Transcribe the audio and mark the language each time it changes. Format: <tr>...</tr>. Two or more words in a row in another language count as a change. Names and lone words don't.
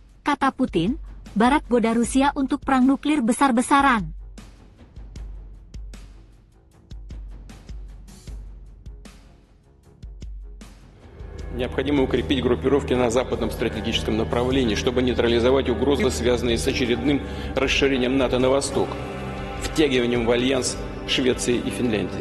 <id>Kata Putin, Barat goda Rusia untuk perang nuklir besar-besaran.</id> <ru>Необходимо укрепить группировки на западном стратегическом направлении, чтобы нейтрализовать угрозы, связанные с очередным расширением НАТО на восток, втягиванием в альянс Швеции и Финляндии.</ru>